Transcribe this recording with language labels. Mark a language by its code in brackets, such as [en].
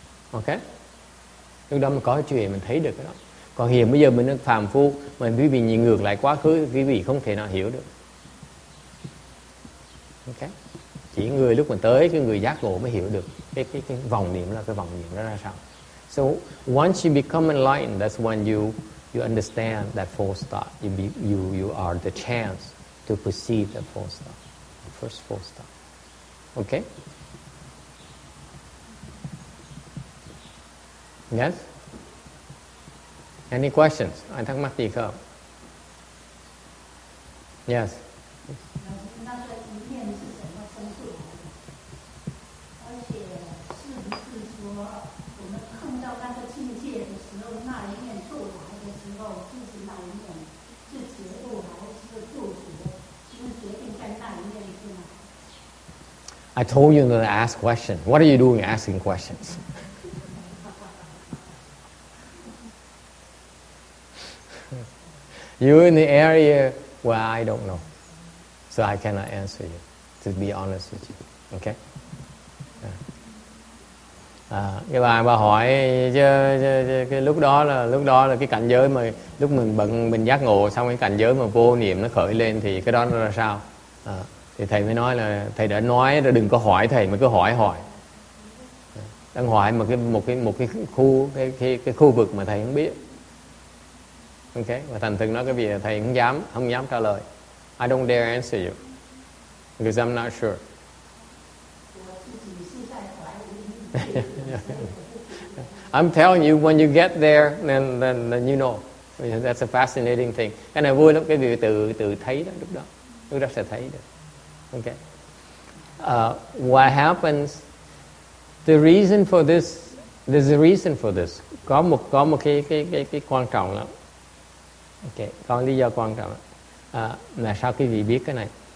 [vi] Ok? Lúc đó mình có chuyện mình thấy được cái đó. Còn hiện bây giờ mình đang phàm phu, mà quý vị nhìn ngược lại quá khứ, quý vị không thể nào hiểu được. Ok? Chỉ người lúc mình tới cái người giác ngộ mới hiểu được cái vòng niệm là cái vòng niệm đó ra sao. [en] So once you become enlightened, that's when you understand that false thought. You are the chance to perceive that false thought, the first false thought. Okay? Yes? Any questions? [vi] Ai thắc mắc gì không? [en] Yes. [zh] 那个一念是怎么生出来的？而且是不是说我们碰到那个境界的时候，那一念出来的时候，就是那一念是觉悟还是救赎？就是决定在那一念是吗？ [en] I told you not to ask questions. What are you doing asking questions? You're in the area where I don't know. So I cannot answer you, to be honest with you. Okay? [vi] Cái bà hỏi cái lúc đó là cái cảnh giới mà lúc mình giác ngộ xong cái cảnh giới mà vô niệm nó khởi lên thì cái đó nó là sao? Thì thầy mới nói là thầy đã nói rồi, đừng có hỏi thầy mà cứ hỏi. Đang hỏi mà một cái khu vực mà thầy không biết. Okay? Và thành thực nói cái việc thầy không dám trả lời. [en] I don't dare answer you because I'm not sure. I'm telling you, when you get there, then you know. That's a fascinating thing. [vi] Cái này vui lắm, cái việc tự thấy đó, lúc đó sẽ thấy được. [en] Okay. What happens? The reason for this, there's a reason for this. [vi] Có một cái quan trọng lắm. Okay, có lý do quan trọng là sao quý vị biết cái này?